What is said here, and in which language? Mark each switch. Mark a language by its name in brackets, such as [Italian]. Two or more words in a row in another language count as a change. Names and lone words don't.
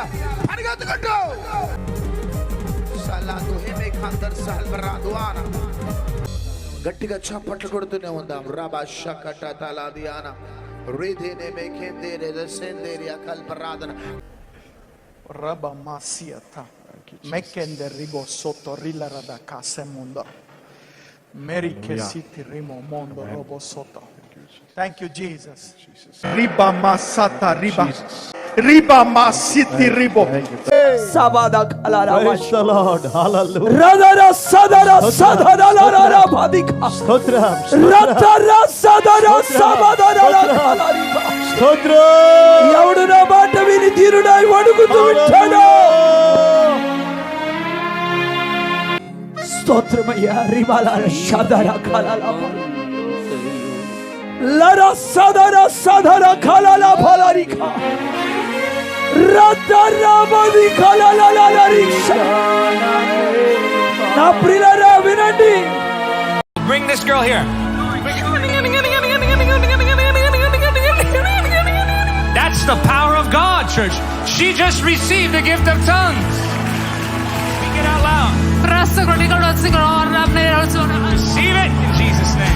[Telugu] పరిగెత్తుకుంటూ గట్టిగా చప్పట్లు కొడుతూనే ఉందాం. రబా షకట తలాదియానా రిధినే మేకేందేరే రసెందేరియా కల్పరాదన Rabba Masiata, Mekende Ribo Soto Rilarada Casemundo, Mary Kesiti Rimo Mondo Robo Soto. [English] Thank you, Jesus. Riba Masata Riba. Riba Masiti Ribo. Sabada Kalara. Praise the Lord. Hallelujah. Radara Sadara Sadara Lara Badika. [Telugu] స్తోత్రం. Ratara Sadara Sabadara Kalariba. స్తోత్రం. ఎవడు నా మాట విని తీరుడై వణుకుతూ ఉంటాడో. స్తోత్రమయ్యా. రిబాలార షదర కలల లర సదర సదర కలల ఫలరిక రదర బది కలల లరిక్ష. నా ప్రియులారా వినండి. [English] Bring this girl here. That's the power of God, church. She just received the gift of tongues. Speak it out loud. Receive it in Jesus' name.